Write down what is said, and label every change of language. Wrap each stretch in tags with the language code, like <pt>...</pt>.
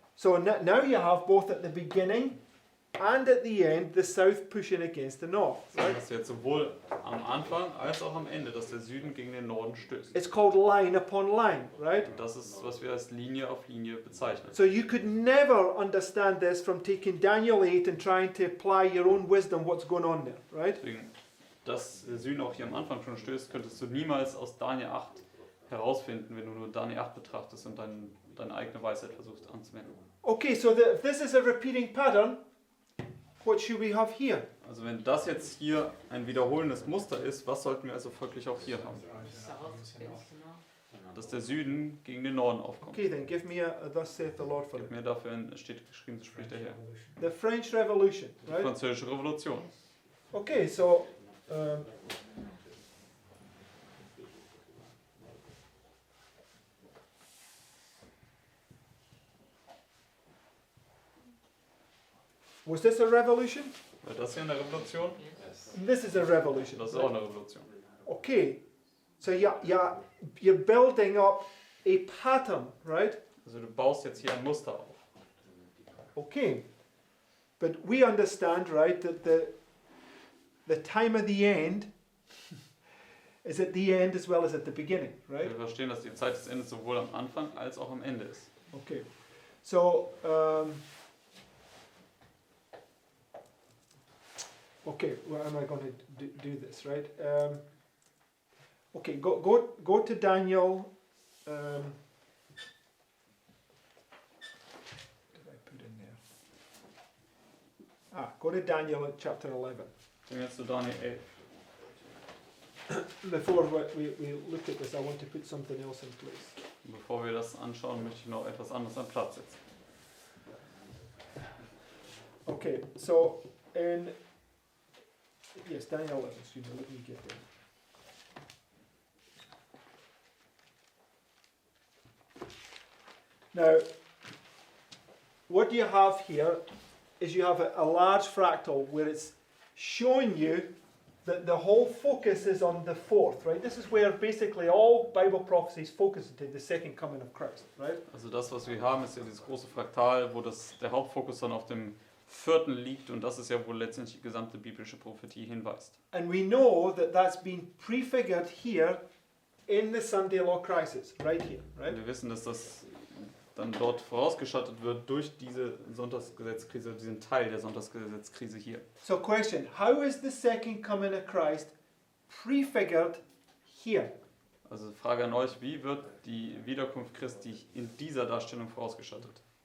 <en>So now you have both at the beginning and at the end the south pushing against the north,</en> <de>Das</de> <en>right?</en> <de>heißt jetzt sowohl am Anfang als auch am Ende, dass der Süden gegen den Norden stößt.</de> <en>It's called line upon line, right?</en> <de>Und das ist, was wir als Linie auf Linie bezeichnen.</de> <en>So you could never understand this from taking Daniel 8 and trying to apply your own wisdom what's going on there, right?</en> <de>Deswegen, dass der Süden auch hier am Anfang schon stößt, könntest du niemals aus Daniel 8 herausfinden, wenn du nur Daniel 8 betrachtest und deine eigene Weisheit versuchst anzuwenden.</de> <en>Okay, so if this is a repeating pattern, what should we have here?</en> <de>Also wenn das jetzt hier ein wiederholendes Muster ist, was sollten wir also folglich auch hier haben?</de> <en>South against the north.</en> <de>Dass der Süden gegen den Norden aufkommt.</de> <en>Okay, then give me a thus saith the Lord for</en> <de>Gib mir dafür steht geschrieben, so spricht der Herr.</de> <en>The French Revolution,</en> <de>Die</de> <en>right?</en> <de>Französische Revolution.</de> <en>Okay, so was this a revolution?</en> <de>War das hier eine Revolution?</de> <en>This is a revolution.</en> <de>Das ist auch eine Revolution.</de> <en>Okay, so you're building up a pattern, right?</en> <de>Also du baust jetzt hier ein Muster auf.</de> <en>Okay, but we understand, right, that the time of the end is at the end as well as at the beginning, right?</en> <de>Wir verstehen, dass die Zeit des Endes sowohl am Anfang als auch am Ende ist.</de> <en>Okay, so okay, where am I going to do this, right? Okay, go to Daniel. What did I put in there? Go to Daniel at chapter 11.</en> <de>Gehen wir jetzt zu Daniel 11.</de> <en>Before we look at this, I want to put something else in place.</en> <de>Und bevor wir das anschauen, möchte ich noch etwas anderes an Platz setzen.</de> <en>Okay, so in yes, Daniel 11. Excuse me, let me get there. Now, what you have here is you have a large fractal where it's showing you that the whole focus is on the fourth, right? This is where basically all Bible prophecies focus into the second coming of Christ, right?</en> <de>Also das, was wir haben, ist ja dieses große Fraktal, wo der Hauptfokus dann auf dem vierten liegt und das ist ja, wo letztendlich die gesamte biblische Prophetie hinweist.</de> <en>And we know that that's been prefigured here in the Sunday Law crisis, right here, right?</en> <de>Und wir wissen, dass das dann dort vorausgeschattet wird durch diese Sonntagsgesetzkrise, diesen Teil der Sonntagsgesetzkrise hier.</de> <en>So question, how is the second coming of Christ prefigured here?</en> <de>Also Frage an euch, wie wird die Wiederkunft Christi in dieser Darstellung vorausgeschattet?</de>